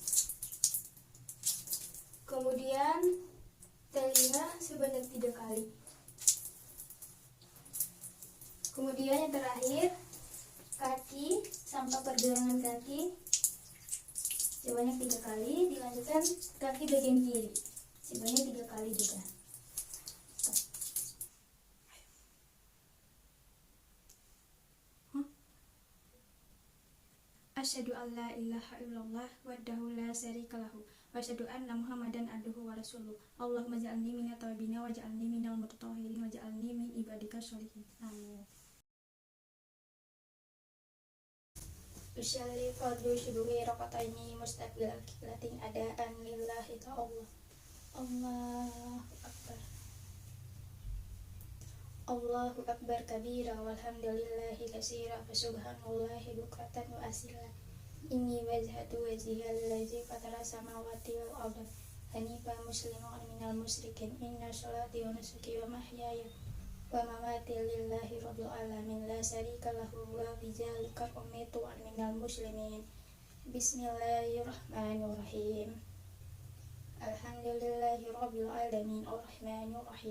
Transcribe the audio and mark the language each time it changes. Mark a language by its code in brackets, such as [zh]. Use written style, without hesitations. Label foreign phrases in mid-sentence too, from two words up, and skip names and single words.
[id] Kemudian telinga sebanyak 3 kali. Kemudian yang terakhir, kaki sampai pergelangan kaki sebanyak 3 kali. Dilanjutkan kaki bagian kiri sebanyak 3 kali juga. [ar] أشهد أن لا إله إلا الله وحده لا شريك له وأشهد أن محمدا عبده ورسوله. اللهم اجعلني من التوابين واجعلني من المتطهرين واجعلني من عبادك الصالحين. Amin. أصلي فرض الصبح ركعتين مستقبل القبلة أداء لله تعالى. الله أكبر الله أكبر كبيرا والحمد لله كثيرا وسبحان الله بكرة وأصيلا. إني وجهت وجهي للذي فطر السماوات والأرض حنيفا مسلما من المشركين. إن صلاتي ونسكي ومحياي ومماتي لله رب العالمين لا شريك له وبذلك أمرت ومن المسلمين. بسم الله الرحمن الرحيم الحمد لله رب العالمين الرحمن الرحيم.